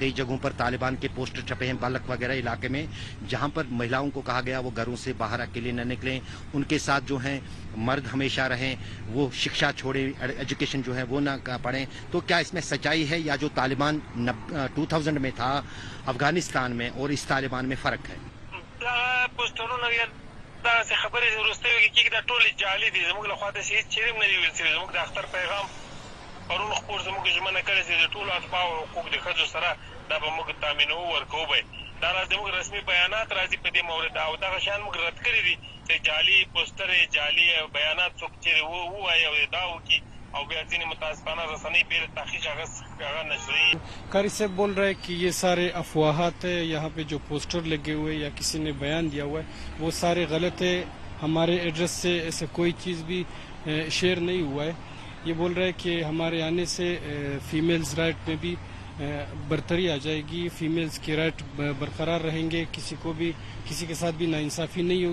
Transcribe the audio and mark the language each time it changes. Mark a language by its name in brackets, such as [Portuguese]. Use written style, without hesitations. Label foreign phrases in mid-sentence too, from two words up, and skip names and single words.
[Hindi] कई जगहों पर तालिबान के पोस्टर छपे हैं बालक वगैरह इलाके में, जहां पर महिलाओं को कहा गया वो घरों से बाहर अकेले न निकलें, उनके साथ जो हैं मर्द हमेशा रहें, वो शिक्षा छोड़े, एजुकेशन जो है वो ना पढ़ें। तो क्या इसमें सच्चाई है या जो तालिबान 2000 में था अफगानिस्तान में और इस तालिबान में फर्क है? [Pashto] دا خبرې وروسته کې دا ټول جعلي دي، زموږ له خوا د هیڅ چیرې نه دی ویل شوی. زموږ د اختر پیغام پرون خپور زموږ ژمنه کړې چې د ټولو اتباع او حقوق د ښځو سره دا به موږ تامینوو ورکوو به. دا زموږ رسمي بیانات راځي په دې مورد او دغه شیان موږ رد کړي دي چې جعلي پوسټرې، جعلي بیانات څوک چیرې ووایي او دا وکړي او بیا ځینې متاسفانه رسنۍ بې له تحقیق هغه نشري. [Hindi] कारी साहब बोल रहे हैं कि ये सारे अफवाहात है, यहाँ पे जो पोस्टर लगे हुए या किसी ने बयान दिया हुआ है वो सारे गलत है। हमारे एड्रेस से ऐसे कोई चीज़ भी शेयर नहीं हुआ है। ये बोल रहे हैं कि हमारे आने से [English] females right [Hindi] में भी बरतरी आ जाएगी, फीमेल्स के राइट बरकरार रहेंगे, किसी को भी किसी के साथ भी नाइंसाफ़ी नहीं होगी।